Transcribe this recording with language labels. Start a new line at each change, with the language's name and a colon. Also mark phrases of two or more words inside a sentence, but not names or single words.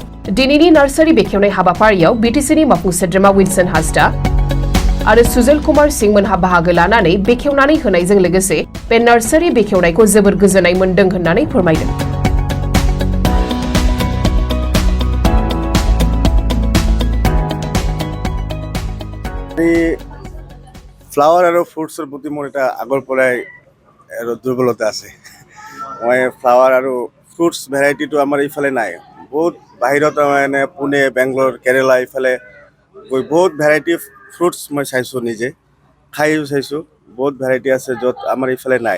Bodo: दिनैनि नार्सारि बेखेवनाय हाबाफारियाव बिटिसिनि मावफुं सोद्रोमा विल्सन हासदा आरो सुजल कुमार सिंह मोनहा बाहागो लानानै बेखेवनानै होनायजों लोगोसे बे नार्सारि बेखेवनायखौ जोबोर गोजोननाय मोन्दों होननानै फोरमायदों।
Assamese: ফ্লাৱাৰ আৰু ফ্ৰুটছৰ প্ৰতি মোৰ এটা আগৰ পৰাই দুৰ্বলতা আছে। মই ফ্লাৱাৰ আৰু ফ্ৰুটছ ভেৰাইটিটো আমাৰ ইফালে নাই। বহুত বাহিৰত মানে পুনে, বেংগলোৰ, কেৰেলা ইফালে গৈ বহুত ভেৰাইটি ফ্ৰুটছ মই চাইছোঁ, নিজে খাইও চাইছোঁ। বহুত ভেৰাইটি আছে য'ত আমাৰ ইফালে নাই।